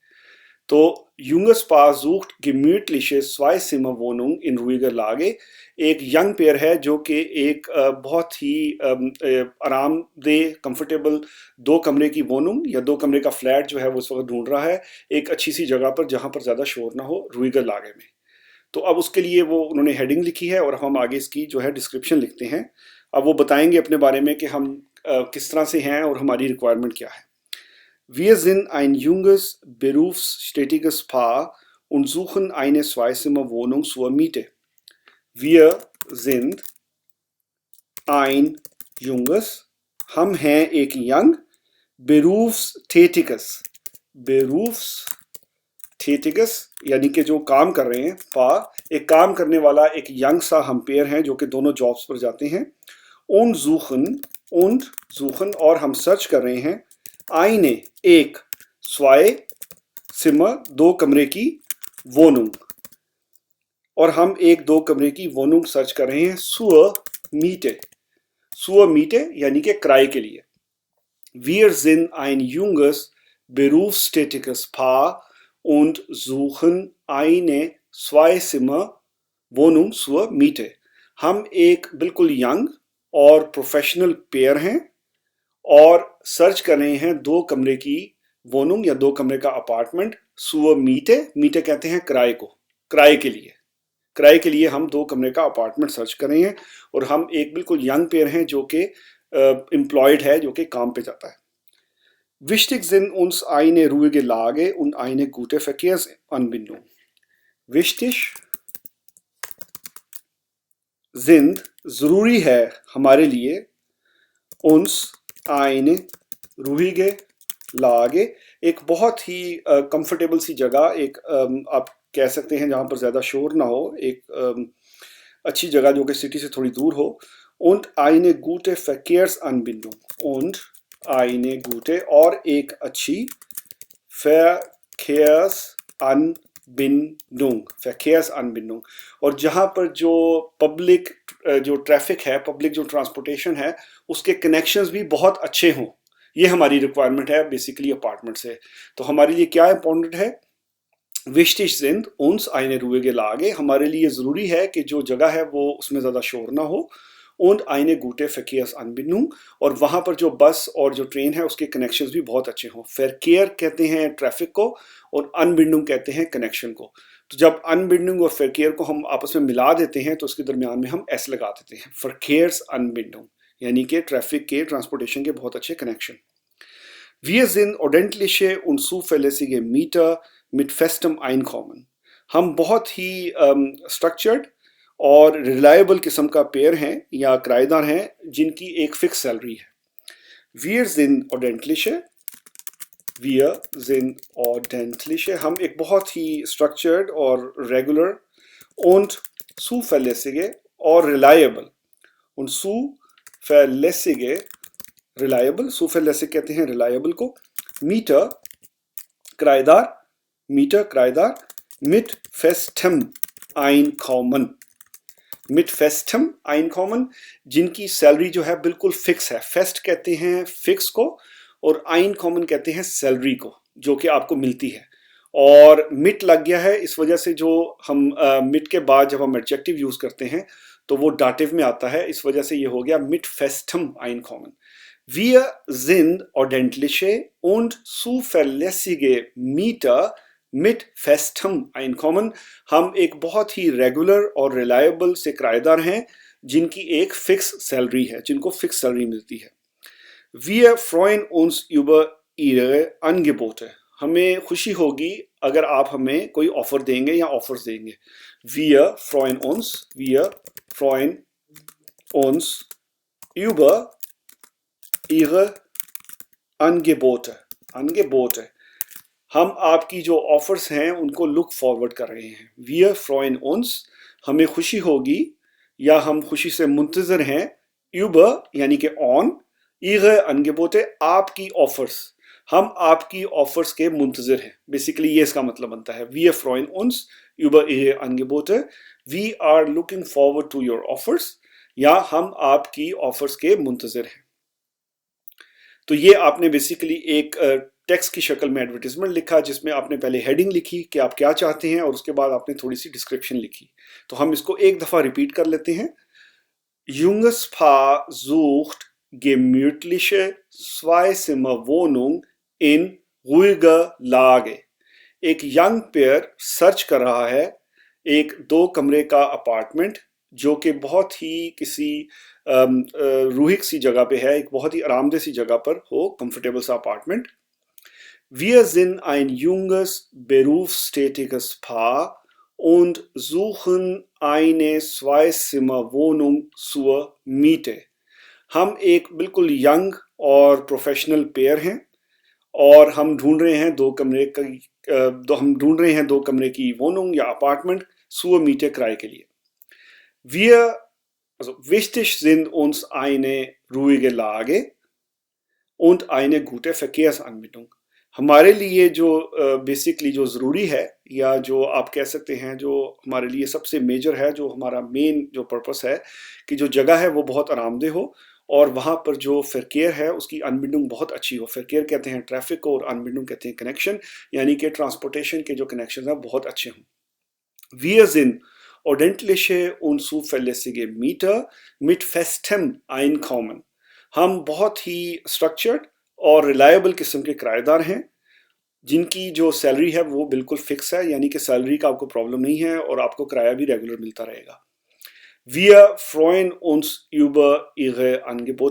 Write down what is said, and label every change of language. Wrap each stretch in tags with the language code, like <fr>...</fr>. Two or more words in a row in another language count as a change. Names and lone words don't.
<hi>तो</hi> <de>Junges Paar sucht gemütliche Zweizimmerwohnung in ruhiger Lage</de> <hi>एक</hi> <en>young pair</en> <hi>है जो कि एक बहुत ही आरामदेह कंफर्टेबल दो कमरे की वोनुंग या दो कमरे का फ्लैट जो है वो इस वक्त ढूंढ रहा है एक अच्छी सी जगह पर जहां पर ज़्यादा शोर ना हो,</hi> <de>ruhiger Lage में।</de> <hi>तो अब उसके लिए वो उन्होंने हेडिंग लिखी है और हम आगे इसकी जो है डिस्क्रिप्शन लिखते हैं। अब वो बताएंगे अपने बारे में कि हम किस तरह से हैं और हमारी रिक्वायरमेंट क्या है।</hi> <de>Wir sind ein junges, berufstätiges Paar und suchen eine Zweizimmerwohnung zur Miete। Wir sind ein junges,</de> <hi>हम हैं एक यंग,</hi> <de>berufstätiges, berufstätiges</de> <hi>यानी कि जो काम कर रहे हैं, पा एक काम करने वाला एक यंग सा हम पेयर हैं जो कि दोनों जॉब्स पर जाते हैं।</hi> <de>und suchen</de> <hi>और हम सर्च कर रहे हैं eine एक,</hi> <de>zwei Zimmer</de> <hi>दो कमरे की Wohnung, और हम एक दो कमरे की Wohnung सर्च कर रहे हैं</hi> <de>zur Miete। zur Miete</de> <hi>यानी कि किराए के लिए।</hi> <de>Wir sind ein junges, berufstätiges Paar und suchen eine Zweizimmer-Wohnung zur Miete।</de> <hi>हम एक बिल्कुल यंग और</hi> <en>professional pair</en> <hi>हैं और सर्च कर रहे हैं दो कमरे की वोनुंग या दो कमरे का अपार्टमेंट।</hi> <de>zur Miete,</de> <hi>मीटे कहते हैं किराए को, किराए के लिए हम दो कमरे का अपार्टमेंट सर्च कर रहे हैं और हम एक बिल्कुल</hi> <en>young pair</en> <hi>हैं जो कि एम्प्लॉयड है, जो कि काम पे जाता है।</hi> <de>Wichtig sind uns eine ruhige Lage und eine gute Verkehrsanbindung. Wichtig sind</de> <hi>ज़रूरी है हमारे लिए</hi> <de>uns eine ruhige Lage,</de> <hi>एक बहुत ही कंफर्टेबल सी जगह, एक आप कह सकते हैं जहाँ पर ज़्यादा शोर ना हो, एक अच्छी जगह जो कि सिटी से थोड़ी दूर हो.</hi> <de>Und eine gute Verkehrsanbindung. Und eine gute</de> <hi>और एक अच्छी</hi> <de>Verkehrsanbindung.</de> <hi>और जहाँ पर जो पब्लिक जो ट्रैफिक है, पब्लिक जो ट्रांसपोर्टेशन है, उसके कनेक्शंस भी बहुत अच्छे हों. ये हमारी रिक्वायरमेंट है बेसिकली अपार्टमेंट से. तो हमारे लिए क्या इंपॉर्टेंट है?</hi> <de>Wichtig sind uns eine ruhige Lage.</de> <hi>हमारे लिए ज़रूरी है कि जो जगह है वो उसमें ज़्यादा शोर ना हो.</hi> <de>Und eine gute Verkehrsanbindung.</de> <hi>और वहाँ पर जो बस और जो ट्रेन है उसके कनेक्शंस भी बहुत अच्छे हों. Verkehr कहते हैं ट्रैफिक को और Anbindung कहते हैं कनेक्शन को. तो जब Anbindung और Verkehr को हम आपस में मिला देते हैं तो उसके दरमियान में हम S लगा देते हैं. Verkehrsanbindung यानी कि ट्रैफिक के ट्रांसपोर्टेशन के बहुत अच्छे कनेक्शन.</hi> <de>Wir sind ordentliche und zuverlässige Mieter mit festem Einkommen.</de> <hi>हम बहुत ही स्ट्रक्चर्ड और रिलायबल किस्म का पेयर हैं या किराएदार हैं जिनकी एक फिक्स सैलरी है.</hi> <de>Wir sind ordentliche,</de> <hi>हम एक बहुत ही स्ट्रक्चर्ड और रेगुलर</hi> <de>und zuverlässige</de> <hi>और रिलायबल.</hi> <de>und zuverlässige</de> <hi>रिलायबल, zuverlässig कहते हैं रिलायबल को. मीटर किराएदार,</hi> <de>mit festem Einkommen. mit festem Einkommen,</de> <hi>जिनकी सैलरी जो है बिल्कुल फिक्स है. फेस्ट कहते हैं फिक्स को और Einkommen कहते हैं सैलरी को जो कि आपको मिलती है. और मिट लग गया है इस वजह से जो हम मिट के बाद जब हम एडजेक्टिव यूज करते हैं तो वो डाटिव में आता है, इस वजह से ये हो गया</hi> <de>mit festem Einkommen. Wir sind ordentliche und zuverlässige Mieter mit festem Einkommen.</de> <hi>हम एक बहुत ही रेगुलर और रिलायबल से किराएदार हैं जिनकी एक फिक्स सैलरी है, जिनको फिक्स सैलरी मिलती है.</hi> <de>Wir freuen uns über Ihre Angebote.</de> <hi>हमें खुशी होगी अगर आप हमें कोई ऑफर देंगे या ऑफर्स देंगे.</hi> <de>Wir freuen uns über Ihre Angebote.</de> <hi>हम आपकी जो ऑफर्स हैं उनको</hi> <en>look forward</en> <hi>कर रहे हैं.</hi> <de>Wir freuen uns,</de> <hi>हमें खुशी होगी या हम खुशी से मुंतज़र हैं. über यानी कि ऑन,</hi> <de>Ihre Angebote</de> <hi>आपकी ऑफर्स, हम आपकी ऑफर्स के मुंतज़र हैं. बेसिकली ये इसका मतलब बनता है.</hi> <de>Wir freuen uns über Ihre Angebote.</de> <en>We are looking forward to your offers.</en> <hi>या हम आपकी ऑफर्स के मुंतज़र हैं. तो ये आपने बेसिकली एक टेक्स्ट की शक्ल में एडवर्टीजमेंट लिखा जिसमें आपने पहले हेडिंग लिखी कि आप क्या चाहते हैं और उसके बाद आपने थोड़ी सी डिस्क्रिप्शन लिखी. तो हम इसको एक दफ़ा रिपीट कर लेते हैं.</hi> <de>Junges Paar sucht gemütliche Zweizimmerwohnung in ruhiger Lage.</de> <hi>एक</hi> <en>young pair search</en> <hi>कर रहा है एक 2 कमरे का अपार्टमेंट जो कि बहुत ही किसी रूहिक सी जगह पे है, एक बहुत ही आरामदेह सी जगह पर हो, कंफर्टेबल सा अपार्टमेंट.</hi> <de>Wir sind ein junges, berufstätiges Paar und suchen eine Zweizimmerwohnung zur Miete.</de> <hi>हम एक बिल्कुल यंग और प्रोफेशनल पेयर हैं और हम ढूंढ रहे हैं 2 कमरे की Wohnung या अपार्टमेंट</hi> <de>zur Miete</de> <hi>किराए के लिए.</hi> <de>Wichtig sind uns eine ruhige Lage und eine gute Verkehrsanbindung.</de> <hi>हमारे लिए जो बेसिकली जो ज़रूरी है या जो आप कह सकते हैं जो हमारे लिए सबसे मेजर है, जो हमारा मेन जो पर्पस है कि जो जगह है वो बहुत आरामदेह हो और वहाँ पर जो फ़रकेयर है उसकी अनबिंडिंग बहुत अच्छी हो. फ़रकेयर कहते हैं ट्रैफिक को और अनबिंडिंग कहते हैं कनेक्शन, यानी कि ट्रांसपोर्टेशन के जो कनेक्शन हैं बहुत अच्छे हों.</hi> <de>Wir sind ordentliche und zuverlässige Mieter mit festem Einkommen.</de> <hi>हम बहुत ही स्ट्रक्चर्ड और रिलायबल किस्म के किराएदार हैं जिनकी जो सैलरी है वो बिल्कुल फिक्स है, यानी कि सैलरी का आपको प्रॉब्लम नहीं है और आपको किराया भी रेगुलर मिलता रहेगा.</hi> <de>Wir freuen uns über Ihre Angebote.</de>